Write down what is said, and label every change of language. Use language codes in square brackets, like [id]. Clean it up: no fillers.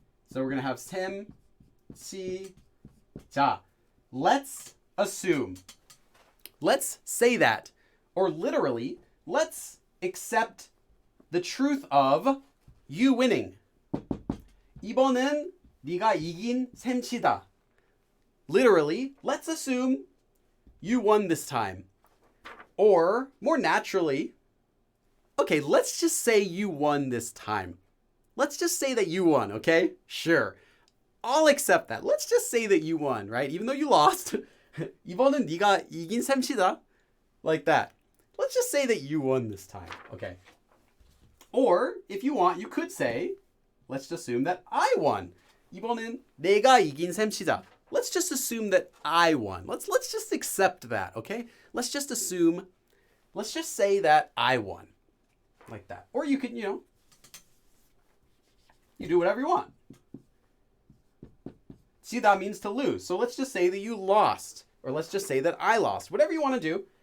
[en] So we're going to have semchida. Let's assume, let's say that, or literally, let's accept the truth of you winning. [ko] 이번은 네가 이긴 셈치다. [en] Literally, let's assume you won this time. Or, more naturally, okay, let's just say you won this time. Let's just say that you won, okay? Sure. I'll accept that. Let's just say that you won, right? Even though you lost. [ko] 이번은 네가 이긴 셈치다. [en] Like that. Let's just say that you won this time, okay? Or, if you want, you could say, let's just assume that I won. [ko] 이번은 내가 이긴 셈치다. [en] Let's just assume that I won. Let's just accept that, okay? Let's just say that I won. Like that. Or you could, you do whatever you want. chida means to lose. So let's just say that you lost. Or let's just say that I lost. Whatever you want to do.